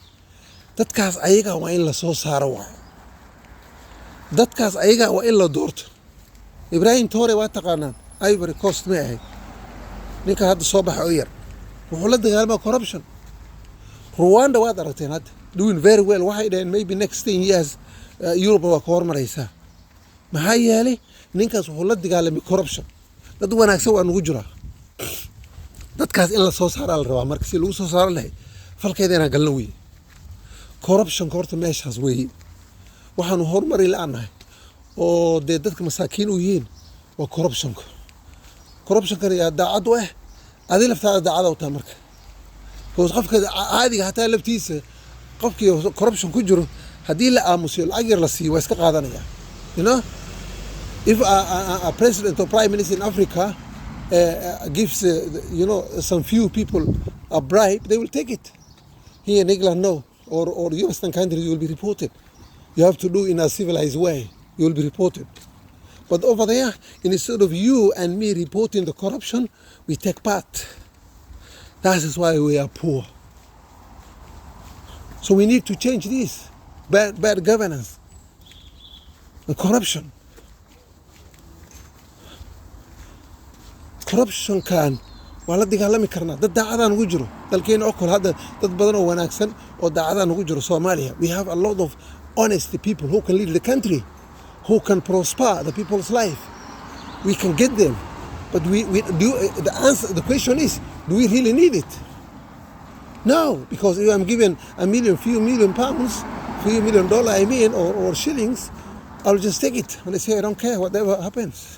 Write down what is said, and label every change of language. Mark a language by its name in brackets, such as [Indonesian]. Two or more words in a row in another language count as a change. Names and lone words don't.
[Somali] dadkaas ayaga waa in la soo saaro waayo. dadkaas ayaga waa in la doorto. Ibrahim Traore waa taqaanaan, Ivory Coast ma ahayd, ninka hadda soo baxa oo yar, wuxuu la dagaalmaa corruption. Rwanda waad aragteen hadda [English] doing very well. [Somali] waxay dhaheen [English] maybe next 10 years [Somali] Europe waa ka hormaraysaa. maxaa yeelay ninkaas wuxuu la dagaalamay corruption. dad wanaagsan waa nagu jiraa. dadkaas in la soo saaraa la rabaa. marka si lagu soo saaro lahay falkeeda inaan galno weye. corruptionka horta meeshaas weeye. waxaanu horumari la-aanahay oo dee dadka masaakiin u yihiin waa corruptionka. corruptionkana yaa daacad u ah, adi laftaada daacada u tahay marka. because qofka caadiga hataa laftiisa qofkii corruption ku jiro haddii la aamusiyo lacag yar la siiyo waa iska qaadanaya. [English] you know, if a president or prime minister in Africa gives some few people a bribe, they will take it. Here in England, no, or Western countries, you will be reported. You have to do in a civilized way. You will be reported. But over there, instead of you and me reporting the corruption, we take part. That is why we are poor. So we need to change this bad governance, the corruption. [Somali] Corruption kan waa la dagaalami karnaa. dad daacadaan ugu jiro dalkeena oo kale. hadda dad badan oo wanaagsan oo daacadaan ugu jiro Soomaaliya. [English] We have a lot of honest people who can lead the country, who can prosper the people's life. We can get them. But we do. The answer, the question is, do we really need it? No, because if I'm given few million pounds, few million dollar, or shillings, I'll just take it and I say I don't care whatever happens.